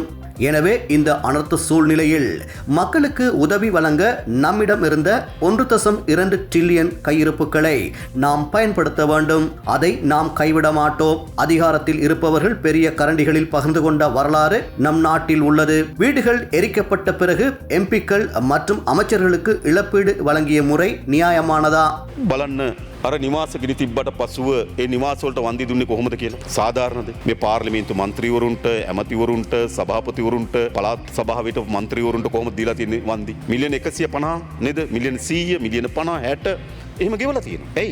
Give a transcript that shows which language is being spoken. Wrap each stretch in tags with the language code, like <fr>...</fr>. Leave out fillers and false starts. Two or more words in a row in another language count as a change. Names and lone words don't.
<ta>எனவே இந்த அனர்த்த சூழ்நிலையில் மக்களுக்கு உதவி வழங்க நம்மிடம் இருந்த 1.2 டிரில்லியன் கையிருப்புகளை நாம் பயன்படுத்த வேண்டும். அதை நாம் கைவிட மாட்டோம். அதிகாரத்தில் இருப்பவர்கள் பெரிய கரண்டிகளில் பகிர்ந்து கொண்ட வரலாறு நம் நாட்டில் உள்ளது. வீடுகள் எரிக்கப்பட்ட பிறகு எம்பிக்கள் மற்றும் அமைச்சர்களுக்கு இழப்பீடு வழங்கிய முறை நியாயமானதா?</ta> <si>බලන්න අර නිවාස ගිනි තිබ්බට පසුව ඒ නිවාස වලට වන්දි දුන්නේ කොහොමද කියලා සාධාරණද? මේ පාර්ලිමේන්තු මන්ත්‍රීවරුන්ට, ඇමතිවරුන්ට, සභාපතිවරුන්ට, පළාත් සභාවට මන්ත්‍රීවරුන්ට කොහොමද දීලා තියෙන්නේ වන්දි? මිලියන 150 නේද? මිලියන 100, මිලියන 50, 60 එහෙම ගෙවලා තියෙනවා. ඇයි?</si>